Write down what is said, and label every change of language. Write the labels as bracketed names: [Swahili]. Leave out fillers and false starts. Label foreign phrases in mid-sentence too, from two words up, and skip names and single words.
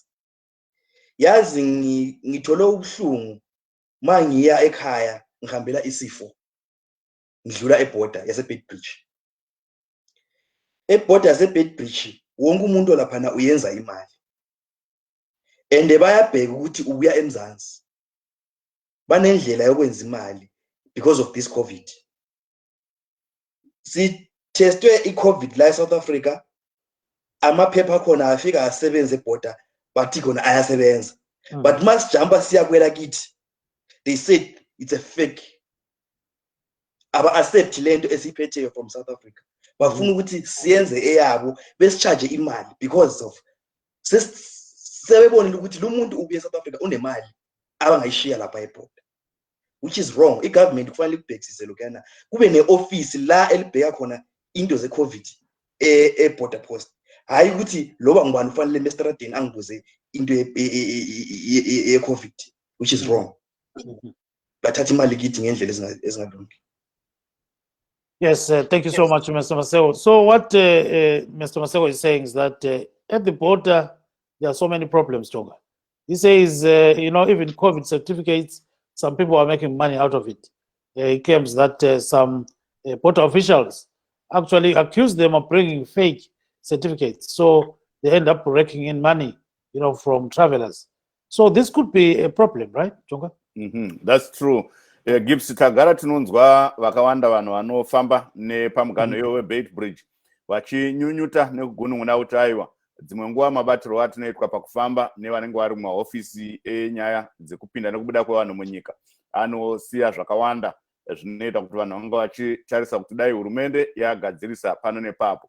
[North Ndebele] Yazi ngithole ubuhlungu mangiya ekhaya ngihambela isifo ngidlula eborder yase Bedbridge. Eborder yase Bedbridge wonke umuntu lapha uyenza imali. Ende bayabheka ukuthi ubuya eMzansi. Banendlela yokwenza imali [English] because of this COVID. [North Ndebele] Si testwe i-COVID la eSouth Africa, amaphepha khona afika asebenza eborder bathi khona ayasebenza. But masijamba siya kwela kithi, [English] they said it's a fake. [North Ndebele] Aba accept lento esiphetheyo from South Africa. Bafuna ukuthi siyenze eyabo besicharge imali [English] because of [North Ndebele] sebebonile ukuthi lo muntu ubuye eSouth Africa unemali abangayishiya lapha eborder, [English] which is wrong. [North Ndebele] I-government kufanele kubhekisise lokuyana kube ne-office la elibheka khona into ze-COVID e-border post. Hayi ukuthi loba ngubani ufanele emestradeni angibuze into ye-COVID, [English] which is wrong. [North Ndebele] Bathatha imali kithi ngendlela ezingalungi. [English] Yes, thank you so much, Mr. Maseko. So what Mr. Maseko is saying is that at the border, there are so many problems, Tonga. He says, even COVID certificates, some people are making money out of it. He claims that some border officials actually accuse them of bringing fake certificates. So they end up raking in money, from travelers. So this could be a problem, right, Tonga? That's true. [Shona] Gibbs tagara tinonzwa vakawanda vanhu vanofamba nepamugano weBedbridge vachinyunyuta nekugunun'una kuti aiwa dzimwe nguva mabatiro atinoitwa pakufamba nevanenge vari mumahofisi enyaya dzekupinda nekubuda kwevanhu munyika anosiya zvakawanda zvinoita kuti vanhu vange vachitarisa kuti dai hurumende yagadzirisa pano nepapo.